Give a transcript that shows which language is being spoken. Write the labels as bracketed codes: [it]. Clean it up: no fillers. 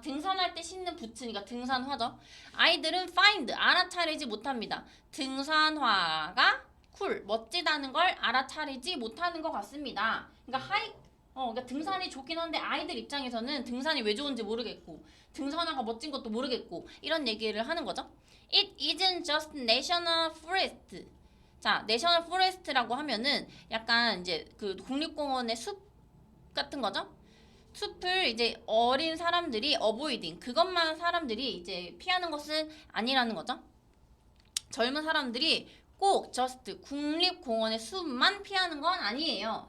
[ko] 등산할 때 신는 부츠니까 등산화죠. 아이들은 find 알아차리지 못합니다. 등산화가 쿨 멋지다는 걸 알아차리지 못하는 것 같습니다. 그러니까 그러니까 등산이 좋긴 한데 아이들 입장에서는 등산이 왜 좋은지 모르겠고 등산화가 멋진 것도 모르겠고 이런 얘기를 하는 거죠. [en] It isn't just national forest. [ko] 자, national forest라고 하면은 약간 이제 그 국립공원의 숲 같은 거죠. 숲을 이제 어린 사람들이 avoiding 그것만 사람들이 이제 피하는 것은 아니라는 거죠. 젊은 사람들이 꼭 just 국립공원의 숲만 피하는 건 아니에요.